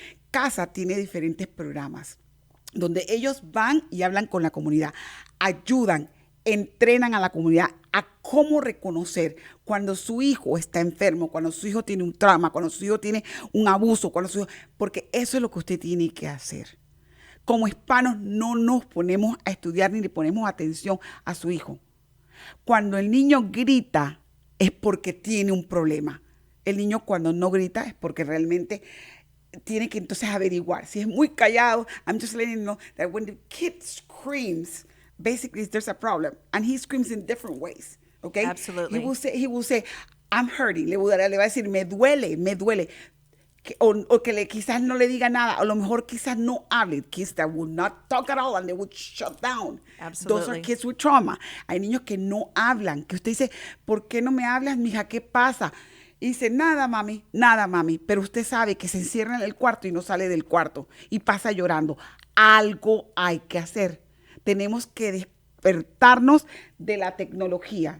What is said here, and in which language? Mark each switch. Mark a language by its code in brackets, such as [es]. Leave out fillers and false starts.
[es] CASA tiene diferentes programas donde ellos van y hablan con la comunidad, ayudan, entrenan a la comunidad a cómo reconocer cuando su hijo está enfermo, cuando su hijo tiene un trauma, cuando su hijo tiene un abuso, porque eso es lo que usted tiene que hacer. Como hispanos no nos ponemos a estudiar ni le ponemos atención a su hijo. Cuando el niño grita es porque tiene un problema. El niño cuando no grita es porque realmente tiene que entonces averiguar. Si es muy callado, [en] I'm just letting you know that when the kid screams, basically there's a problem. And he screams in different ways, okay? Absolutely. He will say, I'm hurting. [es] Le va a decir, me duele. O que quizás no le diga nada. O a lo mejor quizás no hable. [en] Kids that would not talk at all and they would shut down. Absolutely. Those are kids with trauma. [es] Hay niños que no hablan. Que usted dice, ¿por qué no me hablas, mija? ¿Qué pasa? Y dice, nada, mami. Pero usted sabe que se encierra en el cuarto y no sale del cuarto y pasa llorando. Algo hay que hacer. Tenemos que despertarnos de la tecnología.